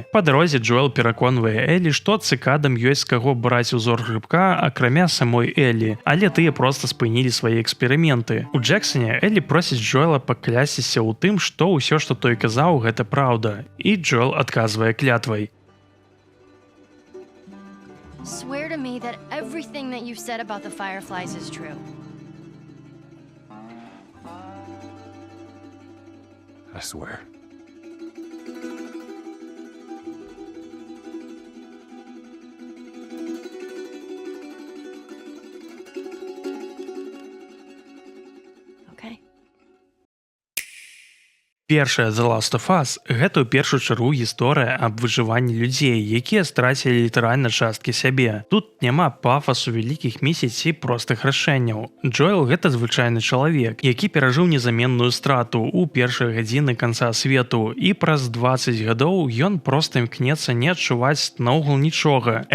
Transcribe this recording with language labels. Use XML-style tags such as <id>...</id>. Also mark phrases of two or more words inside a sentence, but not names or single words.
<be>Па дарозе Джоэл пераконвае Эллі, што цыкадам ёсць з каго браць узор грыбка, акрамя самой Эллі, але тыя проста спынілі свае эксперыменты. У Джексоне Эллі просіць Джоэла паклясціся ў тым, што ўсё, што той казаў, гэта праўда. І Джоэл адказвае клятвай.</be> <en>Swear to me that everything that you've said about the Fireflies is true. I swear. Okay.</en> <be>Першая</be> <en>The Last of Us –</en> <be>гэта ў першую чаргу гісторыя аб выжыванні людзей, якія страцілі літаральна часткі сябе. Тут няма пафасу вялікіх місій ці простых рашэнняў. Джоэл – гэта звычайны чалавек, які перажыў незаменную страту ў першыя гадзіны канца свету, і праз 20 гадоў ён проста імкнецца не адчуваць наогул нічога.</be>